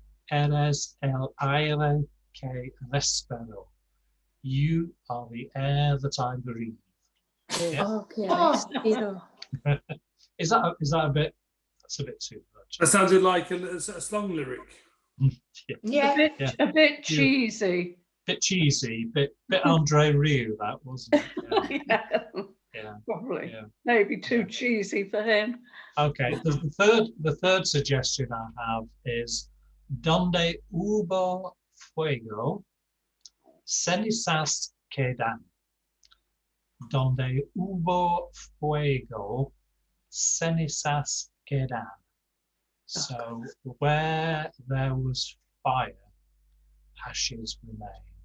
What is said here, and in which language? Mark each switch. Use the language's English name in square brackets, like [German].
[Spanish] eres el aire que respiro. [English] You are the air that I breathe. Yeah. Okay, Oh. [Spanish] respiro. [English] Is that a bit? That's a bit too much. That sounded like a song lyric. Yeah. A bit cheesy. Bit cheesy, bit Andre Rieu, that wasn't it? Yeah, Yeah. probably. Yeah. Maybe too Yeah. cheesy for him. Okay. The third suggestion I have is [Spanish] donde hubo fuego, cenizas quedan. Donde hubo fuego, cenizas quedan. [English] So where there was fire, ashes remain.